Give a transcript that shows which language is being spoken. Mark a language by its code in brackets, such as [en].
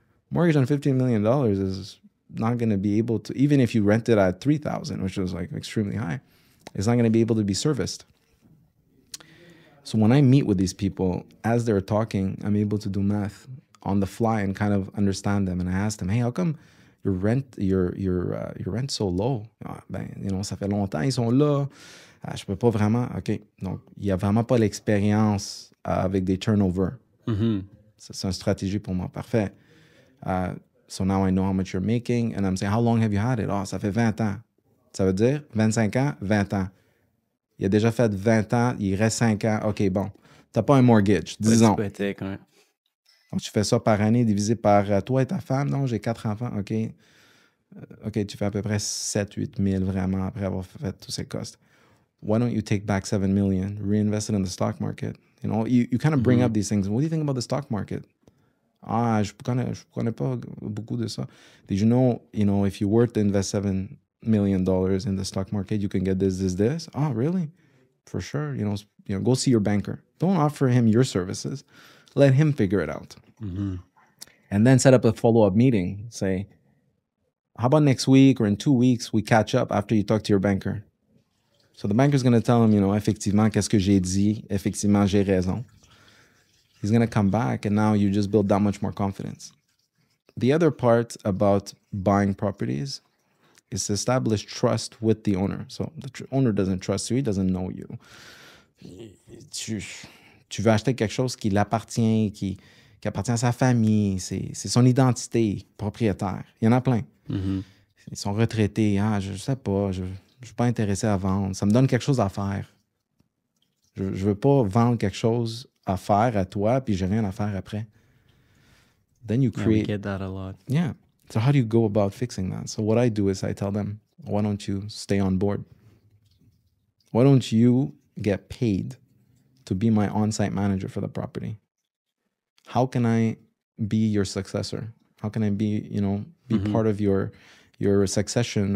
[en] Mortgage on $15 million is not going to be able to, even if you rent it at $3,000, which was like extremely high, it's not going to be able to be serviced. So when I meet with these people, as they're talking, I'm able to do math on the fly and kind of understand them. And I ask them, hey, how come your rent's so low? [fr] Ça fait longtemps, ils sont là. Je peux pas vraiment. OK. Donc, il n'y a vraiment pas l'expérience avec des turnover. C'est une stratégie pour moi. Parfait. [en] So now I know how much you're making. And I'm saying, how long have you had it? [fr] Ça fait 20 ans. Ça veut dire 25 ans, 20 ans. Il a déjà fait 20 ans, il reste 5 ans. OK, bon. T'as pas un mortgage, disons. Hypothèque, ouais. Donc, tu fais ça par année divisé par toi et ta femme. Non, j'ai 4 enfants. OK. OK, tu fais à peu près 7-8 000 vraiment après avoir fait tous ces costs. [en] Why don't you take back 7 million, reinvest it in the stock market? You kind of bring up these things. What do you think about the stock market? [fr] Je connais pas beaucoup de ça. [en] Did you know, if you were to invest $7 million in the stock market, you can get this? Oh, really? For sure. Go see your banker. Don't offer him your services. Let him figure it out. And then set up a follow-up meeting. Say, how about next week or in 2 weeks, we catch up after you talk to your banker? So the banker's going to tell him, [fr] effectivement, qu'est-ce que j'ai dit? Effectivement, j'ai raison. [en] He's going to come back, and now you just build that much more confidence. The other part about buying properties is to establish trust with the owner. So the owner doesn't trust you, he doesn't know you. [fr] Tu veux acheter quelque chose qui l'appartient, qui appartient à sa famille, c'est son identité propriétaire. Il y en a plein. Mm-hmm. Ils sont retraités. Ah, je sais pas, je suis pas intéressé à vendre. Ça me donne quelque chose à faire. Je veux pas vendre quelque chose à faire à toi, puis j'ai rien à faire après. [en] Then you create... Yeah, we get that a lot. Yeah. So how do you go about fixing that? So what I do is I tell them, why don't you stay on board? Why don't you get paid to be my on-site manager for the property? How can I be your successor? How can I be, be part of your succession?